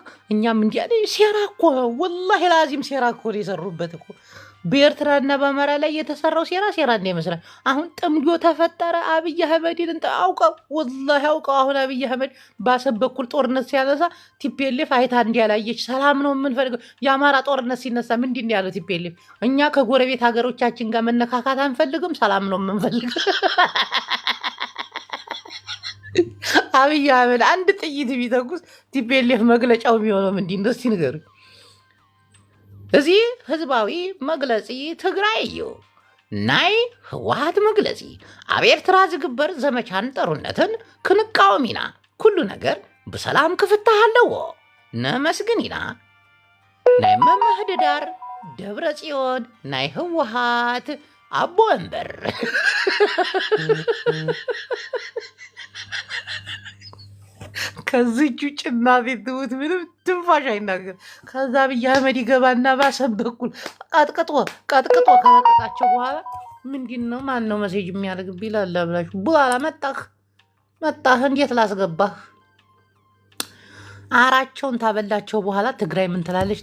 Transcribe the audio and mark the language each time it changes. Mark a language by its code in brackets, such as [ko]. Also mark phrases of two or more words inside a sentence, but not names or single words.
[am] እኛም እንዲያ ሴራ እኮ [ar] والله لازم [am] ሴራ እኮ የሰሩበት እኮ በኤርትራና በአማራ ላይ የተሰራው ሴራ ይመስላል። አሁን ጥምዶ ተፈጠረ። አብይ አህመድን ወላሂ አውቀው አሁን አብይ አህመድ በአሰብ በኩል ጦርነት ሲያነሳ ቲፒኤልኤፍ አይታ እንዲያላየች ሰላም ነው የምንፈልገው። የአማራ ጦርነት ሲነሳ ምንድን ያለው ቲፒኤልኤፍ? እኛ ከጎረቤት ሀገሮቻችን ጋር መነካካት አንፈልግም፣ ሰላም ነው የምንፈልገው። አብይ አህመድ አንድ ጥይት ቢተኩስ ቲፒኤልኤፍ መግለጫው የሚሆነው ምንድን ነው? እስኪ ንገሩኝ። [ti] እዚህ ህዝባዊ መግለፂ ትግራይ እዩ ናይ ህወሓት መግለፂ ኣብ ኤርትራ ዝግበር ዘመቻን ጦርነትን ክንቃወም ኢና። ኩሉ ነገር ብሰላም ክፍታህ ኣለዎ ነመስግን ኢና ናይ መምህድዳር ደብረ ጽዮን ናይ ህወሓት አቦ ወንበር [am] ከዚች ውጭ እናቴ ትሙት ምንም ትንፋሽ አይናገር። ከዛ አብይ አህመድ ይገባና ባሰብ በኩል ቀጥቅጦ ከለቀቃቸው በኋላ ምንድን ነው ማን ነው መሴጅ የሚያደርግ ቢላላ ብላችሁ በኋላ መጣህ እንዴት ላስገባህ አራቸውን ታበላቸው በኋላ ትግራይ ምን ትላለች?